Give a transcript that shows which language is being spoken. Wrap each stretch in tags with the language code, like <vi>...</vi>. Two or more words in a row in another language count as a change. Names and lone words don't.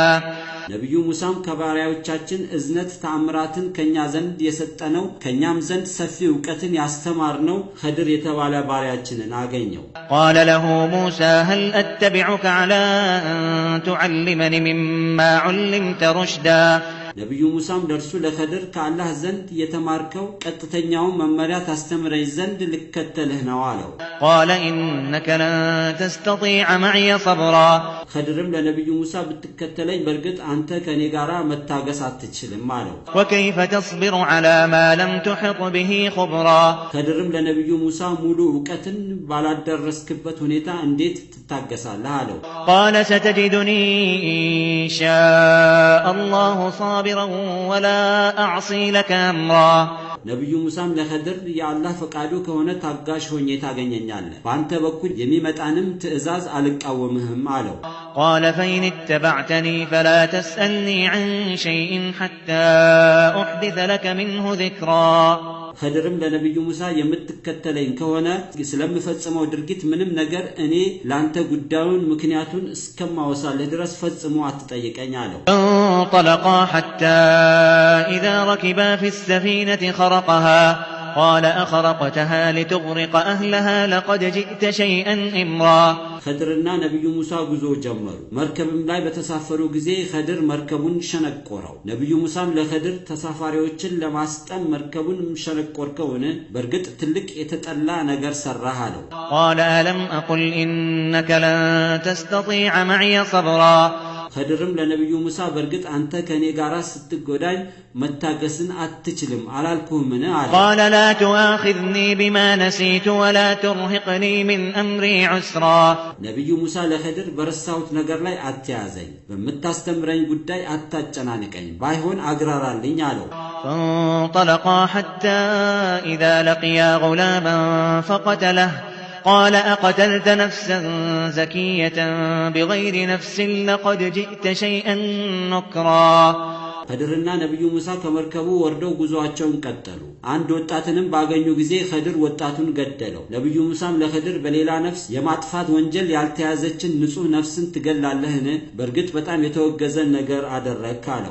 <am>ነብዩ ሙሳም ከባሪያዎቻችን እዝነት ተአምራትን ከኛ ዘንድ የሰጠነው ከኛም ዘንድ ሰፊ ዕውቀትን ያስተማርነው ኸድር የተባለ ባሪያችንን አገኘው</am> <ar>قال له موسى هل أتبعك على أن تعلمني مما علمت رشدا</ar> <am>ነብዩ ሙሳም ደርሱ ለኸድር ከአላህ ዘንድ የተማርከው ቀጥተኛው መመሪያ ታስተምረኝ ዘንድ ልከተልህ ነው አለው</am> <ar>قال إنك لن تستطيع معي صبرا</ar> <am>ኸድርም ለነብዩ ሙሳ ብትከተለኝ በርግጥ አንተ ከኔ ጋራ መታገስ አትችልም አለው</am> <ar>وكيف تصبر على ما لم تحط به خبرا</ar> <am>ኸድርም ለነብዩ ሙሳ ሙሉ ዕውቀትን ባላደረስክበት ሁኔታ እንዴት ትታገሳለህ አለው</am> <ar>قال ستجدني إن شاء الله صابرا ولا أعصي لك أمرا</ar> <am>ነብዩ ሙሳም ለኸድር የአላህ ፈቃዱ ከሆነ ታጋሽ ሆኜ ታገኘኛለህ በአንተ በኩል የሚመጣንም ትእዛዝ አልቃወምህም አለው</am> <ar>قال فإن اتبعتني فلا تسألني عن شيء حتى أحدث لك منه ذكرا</ar> <am>ኸድርም ለነብዩ ሙሳ የምትከተለኝ ከሆነ ስለምፈጽመው ድርጊት ምንም ነገር እኔ ላንተ ጉዳዩን ምክንያቱን እስከማወሳለህ ድረስ ፈጽሞ አትጠይቀኝ አለው</am> <ar>انطلقا حتى إذا ركبا في السفينة خرقها قال أخرقتها لتغرق أهلها لقد جئت شيئا إمرا</ar> <am>ኸድርና ነብዩ ሙሳ ጉዞ ጀመሩ መርከብም ላይ በተሳፈሩ ጊዜ ኸድር መርከቡን ሸነቆረው ነብዩ ሙሳም ለኸድር ተሳፋሪዎችን ለማስጠም መርከቡን ሸነቆርከውን በርግጥ ትልቅ የተጠላ ነገር ሰራህ አለው</am> <ar>قال ألم أقل إنك لن تستطيع معي صبرا</ar> <am>ኸድርም ለነብዩ ሙሳ በርግጥ አንተ ከኔ ጋራ ስትጎዳኝ መታገስን አትችልም አላልኩህምን አለ</am> <ar>قال لا تؤاخذني بما نسيت ولا ترهقني من أمري عسرا</ar> <am>ነብዩ ሙሳ ለኸድር በረሳሁት ነገር ላይ አትያዘኝ በመታስተምረኝ ጉዳይ አታጨናንቀኝ ባይሆን አግራራልኝ አለው</am> <ar>فانطلقا حتى إذا لقيا غلاما فقتله قال أقتلت نفسا زكية بغير نفس لقد جئت شيئا نكرا</ar> <am>ኸድርና ነብዩ ሙሳ ከመርከቡ ወርደው ጉዟቸውን ቀጠሉ አንድ ወጣትንም ባገኙ ጊዜ ኸድር ወጣቱን ገደለው ነብዩ ሙሳም ለኸድር በሌላ ነፍስ የማጥፋት ወንጀል ያልተያዘችን ንጹህ ነፍስን ትገላለህን በርግጥ በጣም የተወገዘ ነገር አደረክ አለው</am>